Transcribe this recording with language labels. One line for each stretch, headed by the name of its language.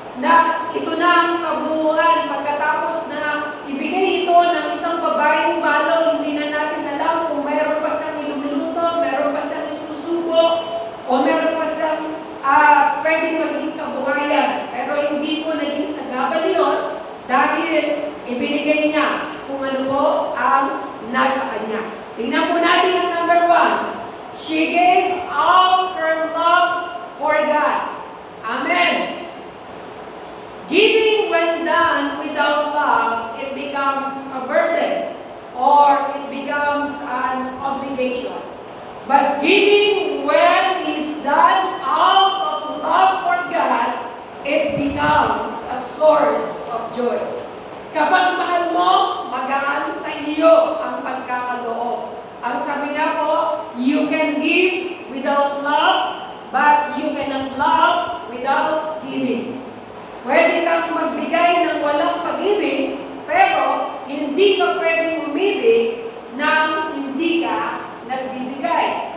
Filipino: Na ito na ang kabuuan pagkatapos na ibigay ito ng isang babaeng balo, hindi na natin alam kung mayroon pa siyang iluluto, mayroon pa siyang isusubo, o mayroon pa siyang pwedeng maging kabuhayan. Pero hindi po naging sagabal yun dahil ibinigay niya kung ano po ang nasa kanya. Tingnan po natin ang number 1.
English: She gave all her love for God. Amen. Giving when done without love, it becomes a burden or it becomes an obligation. But giving when is done out of love for God, it becomes a source of joy.
Filipino: Kapag mahal mo, magaan sa iyo ang pagkakaloob. Ang sabi nga po,
English: you can give without love, but you cannot love without giving.
Filipino: Pwede kang magbigay ng walang pag-ibig, pero hindi ka pwedeng umibig nang hindi ka nagbibigay.